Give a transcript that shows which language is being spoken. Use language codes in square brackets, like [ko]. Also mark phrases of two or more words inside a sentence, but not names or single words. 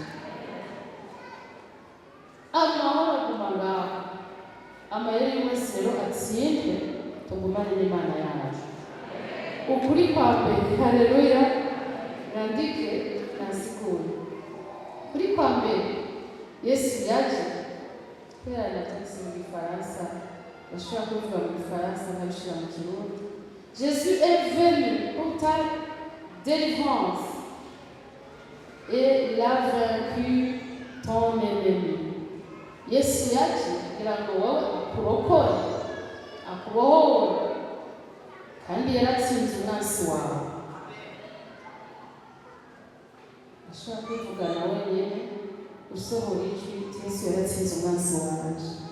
[rn] Amahoro aguma ngaho, amayeri wese rero atsindwe, tugumane n'Imana yacu. Ukuri kwa mbere, haleluya, nandike nasigure. Ukuri kwa mbere, Yesu yaje kubera natanze mu Gifaransa, bashobora kuvuga mu Gifaransa nkabishira mu Kirundi. [fr] Jésus est venu pour ta délivrance et il a vaincu ton ennemi. [rn] Yesu yaje kugira ngo wowe akurokore, akubohore, kandi yaratsinze umwansi wawe. Ashobora kuvuga nawe nyene usohora ijwi, Yesu yaratsinze umwansi wanje.